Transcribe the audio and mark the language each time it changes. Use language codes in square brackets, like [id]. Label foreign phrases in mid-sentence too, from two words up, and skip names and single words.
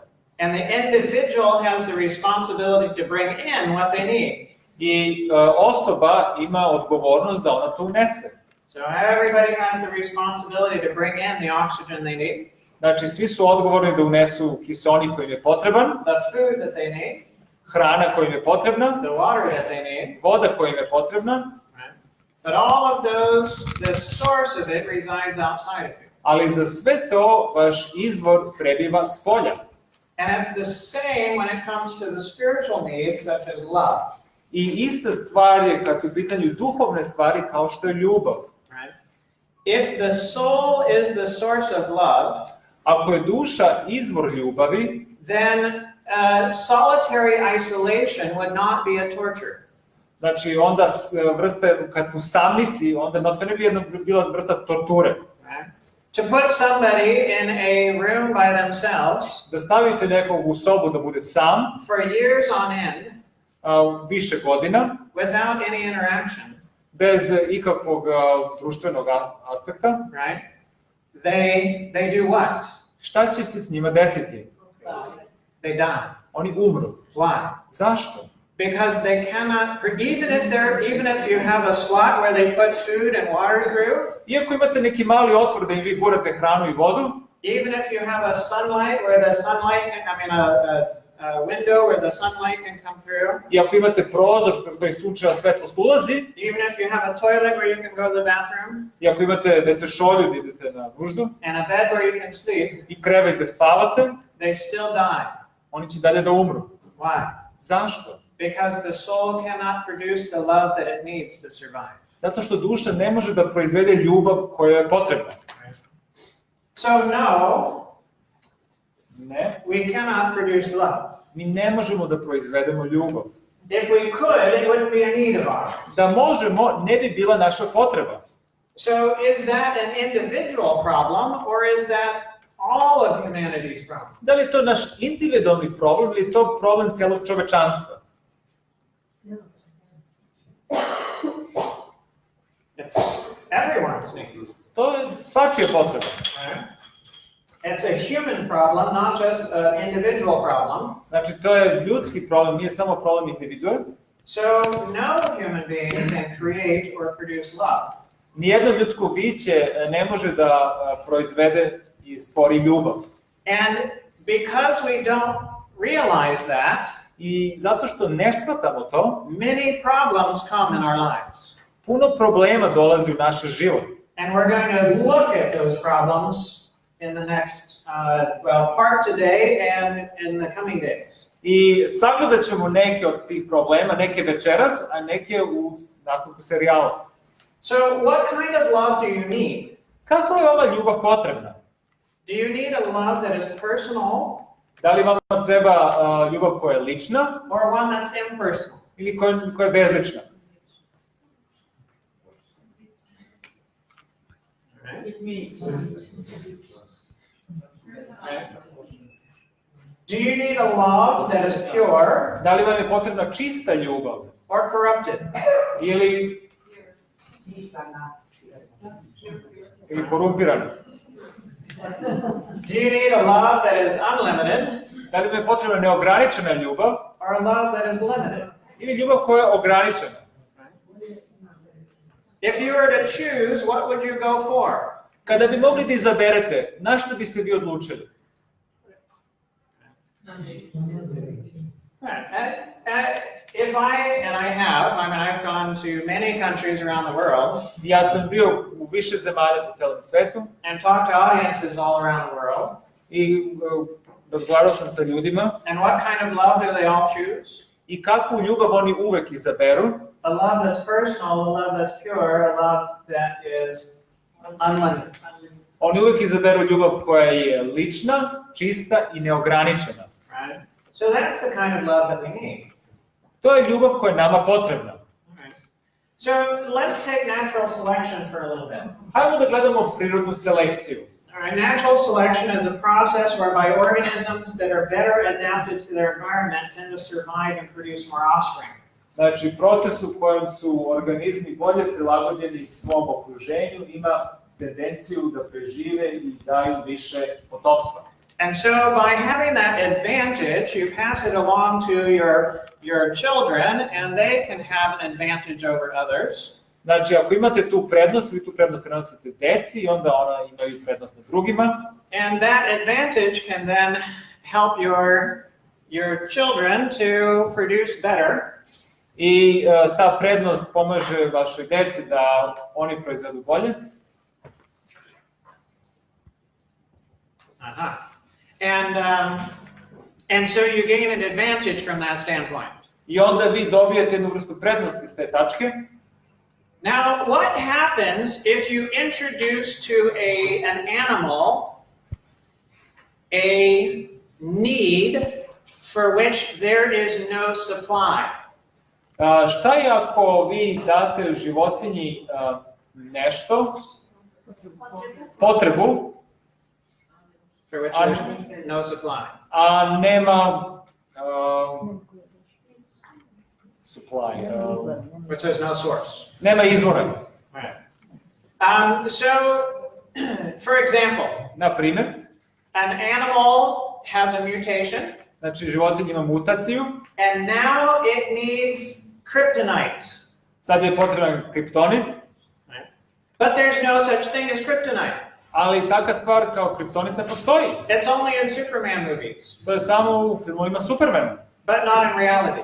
[en] And the individual has the responsibility to bring in what they need. [sr] I osoba ima odgovornost da ona to unese. [en] So everybody has the responsibility to bring in the oxygen they need, [sr] Znači, svi su odgovorni da unesu kiseonik koji im je potreban, [en] the food that they need, [sr] hrana koja im je potrebna, [en] the water that they need. [sr] voda koja im je potrebna, [en] Right? But all of those, the source of it resides outside of you. [sr] ali za sve to vaš izvor prebiva s polja. [en] And it's the same when it comes to the spiritual needs, such as love. [sr] I ista stvar je kad su u pitanju duhovne stvari kao što je ljubav. [en] Right? If the soul is the source of love, [sr] Ako je duša izvor ljubavi, [en] then solitary isolation would not be a torture. [sr] Znači, onda vrsta, kad u samnici, onda to ne bi bila vrsta torture. [en] To put somebody in a room by themselves [sr] Da stavite nekog u sobu da bude sam, [en] for years on end, [sr] više godina, [en] without any interaction, [sr] bez ikakvog društvenog aspekta, [en] right? They do what? [sr] Šta će se s njima desiti? [en] They die. [sr] Oni umru. [en] Why? [sr] Zašto? [en] Because they cannot, even if you have a slot where they put food and water through, [sr] Iako imate neki mali otvor da im vi gurate hranu i vodu, [en] even if you have a sunlight where the sunlight, a window where the sunlight can come through, [sr] i ako imate prozor koji sunčeva svetlost ulazi, [en] even if you have a toilet where you can go to the bathroom, [sr] i ako imate šolju da idete na nuždu, [en] and a bed where you can sleep, [sr] i krevet gde spavate, [en] they still die. [sr] oni će dalje da umru. [en] Why? [sr] Zašto? [en] Because the soul cannot produce the love that it needs to survive. [sr] Zato što duša ne može da proizvede ljubav koja je potrebna. [en] So no, [sr] Ne, [en] we cannot produce love. [sr] mi ne možemo da proizvedemo ljubav. [en] If we could, it wouldn't be a need of ours. [sr] Da možemo, ne bi bila naša potreba. [en] So is that an individual problem, or is that all of humanity's problem? [sr] Da li je to naš individualni problem ili je to problem celog čovečanstva? [en] It's everyone's need. [sr] To je svačija potreba. [en] It's a human problem, not just an individual problem. [sr] Znači, to je ljudski problem, nije samo problem individua. [en] So no human being can create or produce love. [sr] Nijedno ljudsko biće ne može da proizvede i stvori ljubav. [en] And because we don't realize that, [sr] I zato što ne shvatamo to, [en] many problems come in our lives. [sr] puno problema dolazi u naš život. [en] And we're going to look at those problems in the next, part today and in the coming days. [sr] I sagledat ćemo neke od tih problema, neke večeras, a neke u nastavku serijala. [en] So what kind of love do you need? [sr] Kako je ova ljubav potrebna? [en] Do you need a love that is personal [sr] Da li vama treba ljubav koja je lična [en] or one that's impersonal? [sr] ili koja je bezlična? [en] Do you need a love that is pure [sr] Da li vam je potrebna čista ljubav [en] or corrupted? [sr] ili korumpirana? [en] Do you need a love that is unlimited [sr] Da li vam je potrebna neograničena ljubav [en] or a love that is limited? [sr] ili ljubav koja je ograničena? [en] If you were to choose, what would you go for? [sr] Kada bi mogli da izaberete, na što bi se vi odlučili? [en] If I've gone to many countries around the world [sr] Ja sam bio u više zemalja po celom svetu [en] and talked to audiences all around the world. [sr] i razgovarao sam sa ljudima. [en] And what kind of love do they all choose? [sr] I kakvu ljubav oni uvek izaberu? [en] A love that's personal, a love that's pure, a love that is unlimited. [sr] Oni uvek izaberu ljubav koja je lična, čista i neograničena. [en] Right? So that's the kind of love that we need. [sr] To je ljubav koja je nama potrebna. [en] So let's take natural selection for a little bit. [sr] Hajmo da gledamo prirodnu selekciju. [en] All right, natural selection is a process whereby organisms that are better adapted to their environment tend to survive and produce more offspring. [sr] Znači, proces u kojem su organizmi bolje prilagođeni svom okruženju ima tendenciju da prežive i daju više potomstva. [en] And so by having that advantage, you pass it along to your children and they can have an advantage over others. [sr] Znači, ako imate tu prednost, vi tu prednost prenosite deci i onda ona imaju prednost nad drugima. [en] And that advantage can then help your children to produce better. [sr] I ta prednost pomaže vašoj deci da oni proizvedu bolje. [en] And so you gain an advantage from that standpoint. [sr] I onda vi dobijete jednu vrstu prednosti s te tačke. [en] Now, what happens if you introduce to an animal a need for which there is no supply? [sr] Šta je ako vi date životinji nešto, potrebu, [en] For which there's no supply. [sr] a nema supply, [en] Which there's no source. [sr] nema izvora. [en] Right. So, for example, [sr] Na primjer, [en] an animal has a mutation, [sr] znači životinja ima mutaciju, [en] and now it needs kryptonite. [sr] sad je potreban kriptonit, [en] But there's no such thing as kryptonite. [sr] ali takva stvar kao kriptonit ne postoji. [en] It's only in Superman movies, [sr] To je samo u filmovima Supermana, [en] but not in reality.